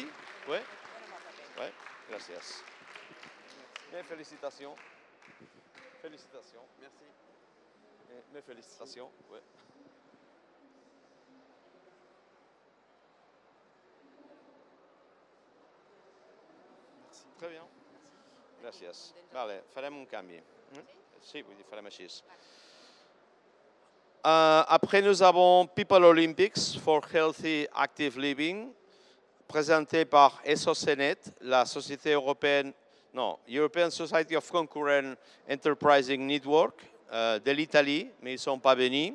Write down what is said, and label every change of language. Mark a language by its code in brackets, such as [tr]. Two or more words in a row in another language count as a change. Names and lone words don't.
[fr] Oui. Ouais, gracias. Mes félicitations. Félicitations, merci. Mes félicitations, ouais. Merci. Très bien. Gracias. [ca] Vale, farem un canvi. Sí, vull dir, farem així. [fr] Après, nous avons People Olympics for Healthy Active Living, présenté par ESOCENET, la société européenne, non, European Society of Concurrent Enterprising Network de l'Italie, mais ils ne sont pas venus.